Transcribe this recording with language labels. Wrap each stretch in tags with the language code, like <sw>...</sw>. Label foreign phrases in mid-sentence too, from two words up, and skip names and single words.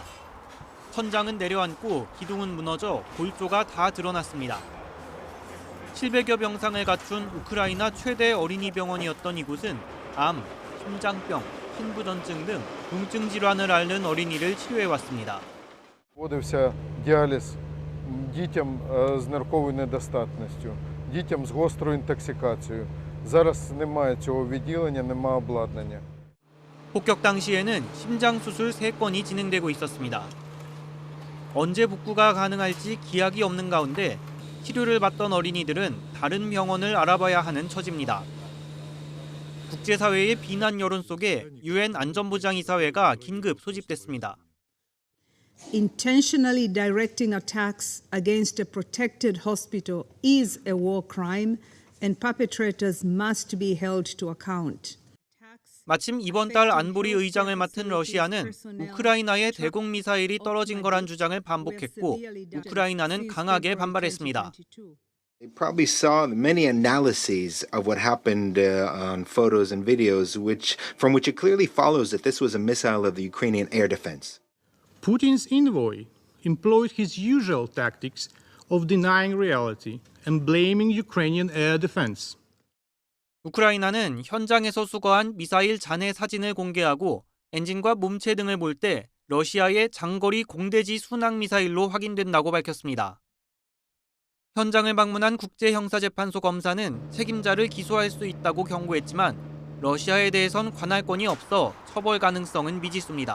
<ko>천장은 내려앉고 기둥은 무너져 골조가 다 드러났습니다. 700여 병상을 갖춘 우크라이나 최대 어린이 병원이었던 이곳은 암, 심장병, 신부전증 등 우울증 질환을 앓는 어린이를 치료해왔습니다.</ko> <uk>Проводився діаліз дітям з нирковою недостатністю, дітям з гострою інтоксикацією. Зараз немає цього відділення, немає обладнання.</uk> <ko>폭격 당시에는 심장 수술 3건이 진행되고 있었습니다. 언제 복구가 가능할지 기약이 없는 가운데 치료를 받던 어린이들은 다른 병원을 알아봐야 하는 처지입니다. 국제사회의 비난 여론 속에 UN 안전보장이사회가 긴급 소집됐습니다.</ko> <en>Intentionally directing attacks against a protected hospital is a war crime and perpetrators must be held to account.</en> <ko>마침 이번 달 안보리 의장을 맡은 러시아는 우크라이나에 대공 미사일이 떨어진 거란 주장을 반복했고 우크라이나는 강하게 반발했습니다.</ko> <en>They probably saw many analyses of what happened on photos and videos, from which it clearly follows that this was a missile of the Ukrainian air defense. Putin's envoy employed his usual tactics of denying reality and blaming Ukrainian air defense.</en> <ko>우크라이나는 현장에서 수거한 미사일 잔해 사진을 공개하고 엔진과 몸체 등을 볼 때 러시아의 장거리 공대지 순항 미사일로 확인된다고 밝혔습니다. 현장을 방문한 국제형사재판소 검사는 책임자를 기소할 수 있다고 경고했지만 러시아에 대해선 관할권이 없어 처벌 가능성은 미지수입니다.</ko>